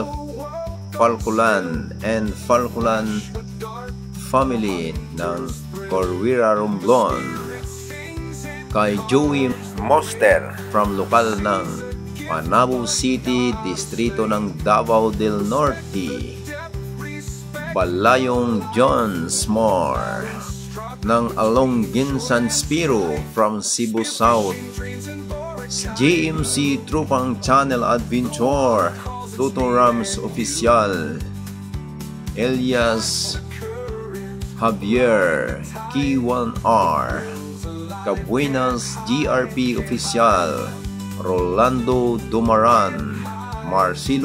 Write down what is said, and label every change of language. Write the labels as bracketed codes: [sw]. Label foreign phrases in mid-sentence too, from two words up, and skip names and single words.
[tl] Falculan and Falculan family ng Corvira Romblon, kay Joey Moster from lokal ng Panabo City, distrito ng Davao del Norte, Balayong John Smore ng Alongin San Spiro from Cebu South, JMC Trupang Channel Adventure, Toto Rams Official, Elias Javier K1R, Cabuenas GRP Official, Rolando Dumaran, Marcelo